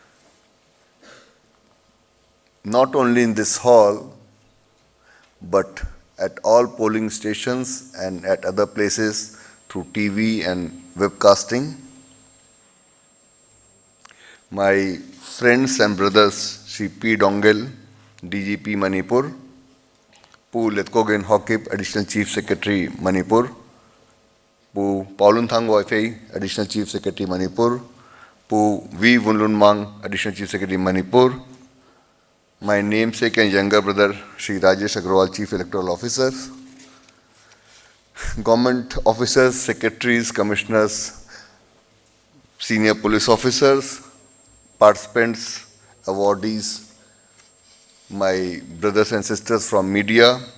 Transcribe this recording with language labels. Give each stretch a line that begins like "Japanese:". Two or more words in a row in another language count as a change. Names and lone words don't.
English: not only in this hall, but at all polling stations and at other places through TV and webcasting. My friends and brothers, Sri P. Dongel, DGP Manipur, Pu Letkogen Hokip, Additional Chief Secretary Manipur, Pu Paulun Thangwa Fei, Additional Chief Secretary Manipur, Pu V. Wunlun Mang, Additional Chief Secretary Manipur, my namesake and younger brother, Sri Rajesh Agrawal, Chief Electoral Officer, government officers, secretaries, commissioners, senior police officers, participants, awardees, my brothers and sisters from media,